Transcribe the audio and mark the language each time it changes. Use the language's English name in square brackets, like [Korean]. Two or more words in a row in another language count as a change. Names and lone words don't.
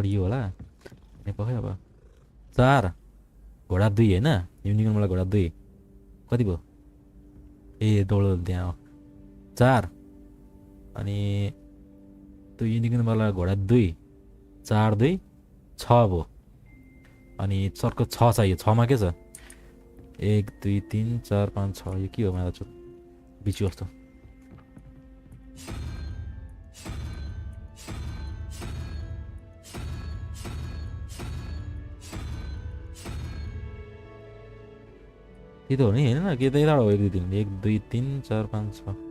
[Nepali] यो होला नेपाल अब 4 घोडा 2 हैन युनिकर्नबाट घोडा 2 कति भयो ए डोलो त्यहाँ 4 अनि त्यो युनिकर्नबाट घोडा 2 4 2 6 भयो अनि चर्को 6 चाहियो 6 मा के छ 1 2 3 4 5 6 यो के हो मलाई चाहिँ बिचु जस्तो [Hindi] ये तो नहीं है ना कि तो इधर 1 2 3 4 5 6